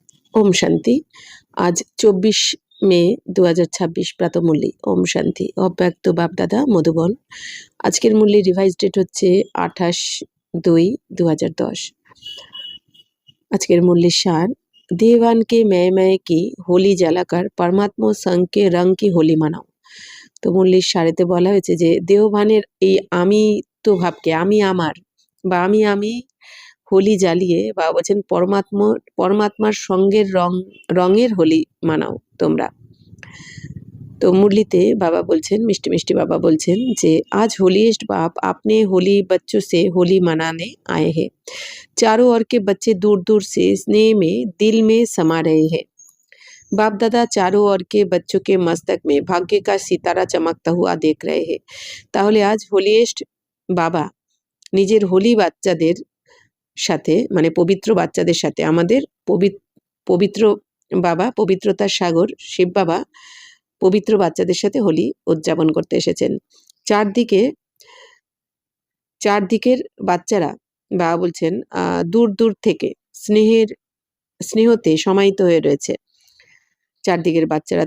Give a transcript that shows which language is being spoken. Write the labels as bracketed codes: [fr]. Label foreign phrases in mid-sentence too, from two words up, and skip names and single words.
[bn] ওম শান্তি। আজ 24 মে 2026 প্রাতঃমূল্যি। ওম শান্তি। অব্যক্ত বাপদাদা মধুবন। আজকের মূল্যে [en] revise date [bn] হচ্ছে 28/2/2010। আজকের মূল্যের সার, [hi] देवान के मैं की होली [bn] জ্বালাকার পরমাত্ম [hi] संग के रंग की होली মানাও। [bn] তো মূল্যের সারেতে বলা হয়েছে যে দেওভানের এই আমি তো ভাবকে, আমি আমার বা আমি হোলি জ্বালিয়ে বা বলছেন পরমাত্মার সঙ্গের রঙের হোলি মানাও তোমরা। তো মুরলিতে বাবা বলছেন, মিষ্টি মিষ্টি বাবা বলছেন যে [hi] आज होलीस्ट बाप अपने होली बच्चों से होली मनाने आए हैं। चारों ओर के बच्चे दूर दूर से स्नेह में दिल में समा रहे हैं। बाप दादा चारों ओर के बच्चों के मस्तक में भाग्य का सितारा चमकता हुआ देख रहे हैं। [bn] তাহলে আজ হোলিয়েস্ট বাবা নিজের হোলি বাচ্চাদের সাথে, মানে পবিত্র বাচ্চাদের সাথে, আমাদের পবিত্র বাবা, পবিত্রতার সাগর শিব বাবা পবিত্র বাচ্চাদের সাথে হোলি উদযাপন করতে এসেছেন। চারদিকের বাচ্চারা, বাবা বলছেন, দূর দূর থেকে স্নেহতে সমাহিত হয়ে রয়েছে চারদিকের বাচ্চারা।